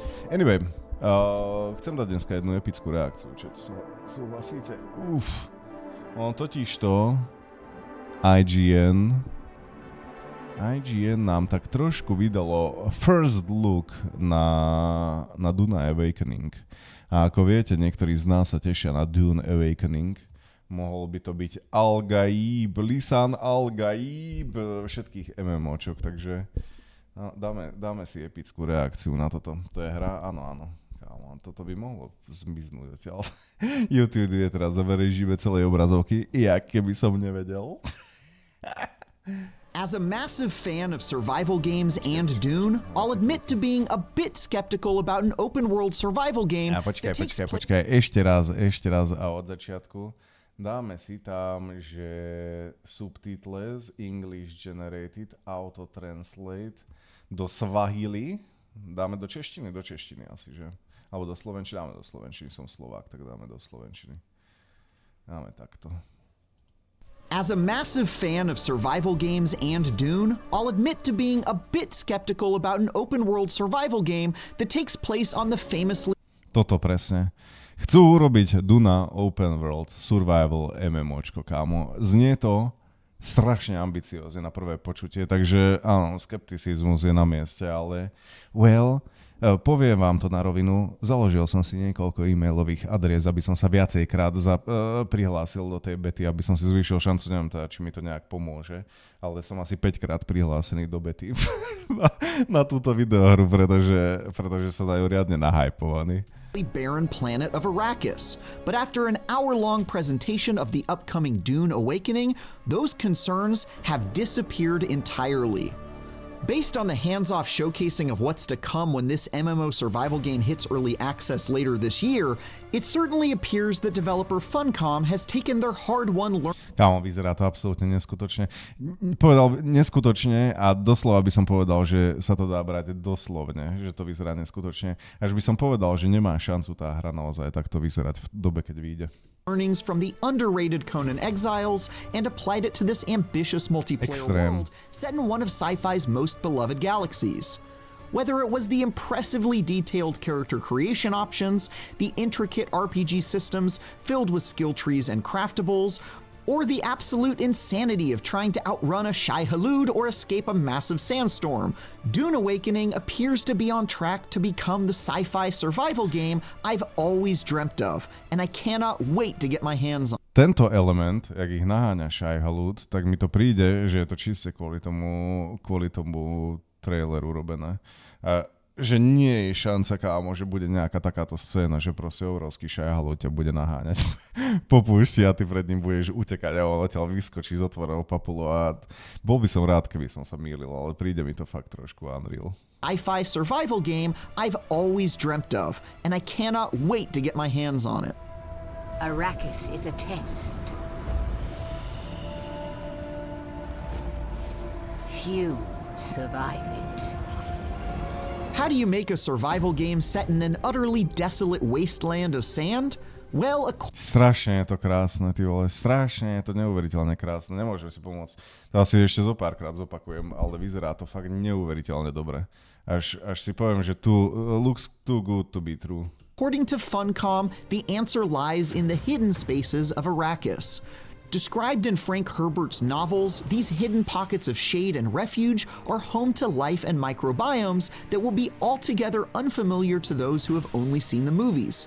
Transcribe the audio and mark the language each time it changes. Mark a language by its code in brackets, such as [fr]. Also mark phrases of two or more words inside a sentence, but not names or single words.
[sk] Anyway, chcem dať dneska jednu epickú reakciu, čo súhlasíte? On totižto IGN nám tak trošku vydalo [en] first look [sk] na Duna Awakening. A ako viete, niektorí z nás sa tešia na Dune Awakening. Mohol by to byť Al-Gaib, Lisan Al-Gaib všetkých MMOčok, takže dáme si epickú reakciu na toto. To je hra? Áno. Kámo, toto by mohlo zmiznúť odtiaľ. YouTube je teraz zaverežíme celej obrazovky, jak keby som nevedel. [en] As a massive fan of survival games and Dune, I'll admit to being a bit skeptical about an open-world survival game. [sk] Počkaj, ešte raz a od začiatku. Dáme si tam, že [en] subtitles English generated auto translate [sk] do Swahili. Dáme do češtiny asi, že? Alebo do slovenčiny, dáme do slovenčiny, som Slovák, tak dáme do slovenčiny. Dáme takto. [en] As a massive fan of survival games and Dune, I'll admit to being a bit skeptical about an open-world survival game that takes place on the famously... [sk] Toto presne. Chcú urobiť Duna [en] Open World Survival [sk] MMOčko, kámo. Znie to strašne ambiciózne na prvé počutie, takže áno, skepticizmus je na mieste, ale poviem vám to na rovinu, založil som si niekoľko e-mailových adries, aby som sa viacejkrát prihlásil do tej bety, aby som si zvýšil šancu, neviem teda, či mi to nejak pomôže, ale som asi 5-krát prihlásený do bety na túto videohru, pretože sa dajú riadne nahypovaní. [en] Barren planet of Arrakis. But after an hour-long presentation of the upcoming Dune Awakening, those concerns have disappeared entirely. Based on the hands-off showcasing of what's to come when this MMO survival game hits early access later this year, it certainly appears that developer Funcom has taken their hard-won [sk] Kámo, vyzerá to absolútne neskutočne. Povedal neskutočne a doslova by som povedal, že sa to dá brať doslovne, že to vyzerá neskutočne. Až by som povedal, že nemá šancu tá hra naozaj takto vyzerať v dobe, keď vyjde. [en] Learnings from the underrated Conan Exiles and applied it to this ambitious multiplayer world set in one of sci-fi's most beloved galaxies. Whether it was the impressively detailed character creation options, the intricate RPG systems filled with skill trees and craftables, or the absolute insanity of trying to outrun a Shai-Hulud or escape a massive sandstorm, Dune Awakening appears to be on track to become the sci-fi survival game I've always dreamt of, and I cannot wait to get my hands on. [sk] Tento element, jak ich naháňa Shai-Hulud, tak mi to príde, že je to čiste kvôli tomu traileru robené. Že nie je šanca, kámo, že bude nejaká takáto scéna, že proste obrovský Shai-Hulud ťa bude naháňať po púšti a ty pred ním budeš utekať a on odtiaľ vyskočí z otvoreného papulu a bol by som rád, keby som sa mýlil, ale príde mi to fakt trošku unreal. [en] Sci-fi survival game I've always dreamt of, and I cannot wait to get my hands on it. Arrakis is a test. Few survive it. How do you make a survival game set in an utterly desolate wasteland of sand? Well, [sk] strašne je to krásne, ty vole, strašne je to neuveriteľne krásne, nemôžem si pomôcť. To asi ešte zo párkrát zopakujem, ale vyzerá to fakt neuveriteľne dobre. Až si poviem, že [en] looks too good to be true. According to Funcom, the answer lies in the hidden spaces of Arrakis. Described in Frank Herbert's novels, these hidden pockets of shade and refuge are home to life and microbiomes that will be altogether unfamiliar to those who have only seen the movies.